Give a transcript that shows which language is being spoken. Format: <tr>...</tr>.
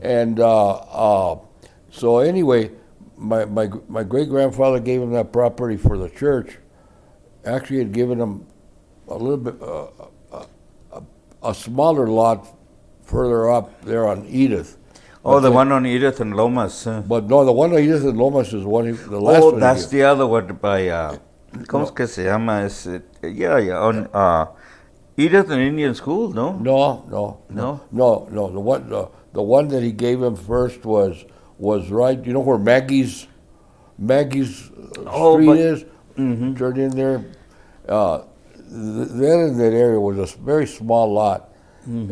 <en>And so anyway, my great grandfather gave him that property for the church. Actually, had given him a little bit a smaller lot further up there on Edith. Oh, the one on Edith and Lomas. But no, the one on Edith and Lomas is the last one. Oh, that's the other one by,</en> <es>¿cómo es que se llama?</es> <en>On Edith and Indian School, no? No. The one that he gave him first was right. You know where Maggie's Street is? Mm-hmm. Turned in there. Then in that area was a very small lot, mm-hmm.</en>